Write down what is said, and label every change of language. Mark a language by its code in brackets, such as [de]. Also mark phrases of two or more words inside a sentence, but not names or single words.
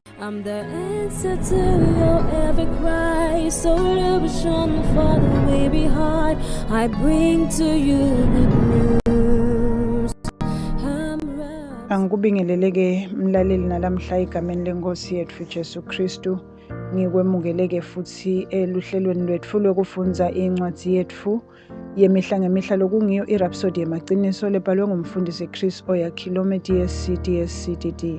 [en] I'm the answer to your every cry. So illusion for the way behind. I bring to you good news. [ss] Angikubingeleleke mlaleli nalamhla egameni lenkosi yethu Jesu Kristu. Ngikwemukeleke futhi eluhlelweni lwethu lokufundza incwadi yethu yemihla ngemihla lokungiyo iRhapsody yemaqiniso lebhalwe ngumfundisi Chris Oyakhilome DSCDD.